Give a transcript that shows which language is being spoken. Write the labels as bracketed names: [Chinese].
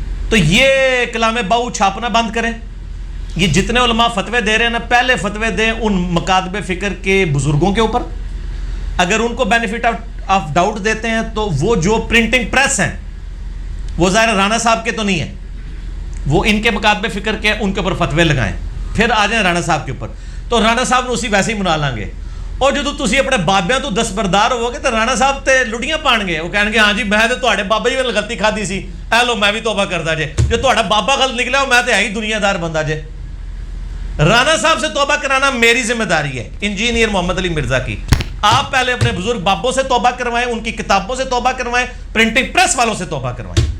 [Urdu] تو یہ کلام باؤ چھاپنا بند کریں. یہ جتنے علماء فتوے دے رہے ہیں نا, پہلے فتوے دیں ان مکاتب فکر کے بزرگوں کے اوپر. اگر ان کو بینیفٹ آف ڈاؤٹ دیتے ہیں تو وہ جو پرنٹنگ پریس ہیں وہ ظاہر رانا صاحب کے تو نہیں ہیں, وہ ان کے مکاتب فکر کے, ان کے اوپر فتوے لگائیں. پھر آ جائیں رانا صاحب کے اوپر, تو رانا صاحب نے اسی ویسے ہی منا لیں گے. [Punjabi] اور جو تسی اپنے بابیاں تو دستبردار ہو گے تو رانا صاحب تے لڑیاں پان گے. [Urdu] وہ کہیں گے ہاں جی [Punjabi] میں تو تواڈے بابا جی نے غلطی کھادی سی, اے لو میں بھی توبہ کردا جے. جو تواڈا بابا غلط نکلا میں تے ہے ہی دنیا دار بندہ جے. [Urdu] رانا صاحب سے توبہ کرانا میری ذمہ داری ہے, انجینئر محمد علی مرزا کی. آپ پہلے اپنے بزرگ بابوں سے توبہ کروائیں, ان کی کتابوں سے توبہ کروائیں, پرنٹنگ پریس والوں سے توبہ کروائیں.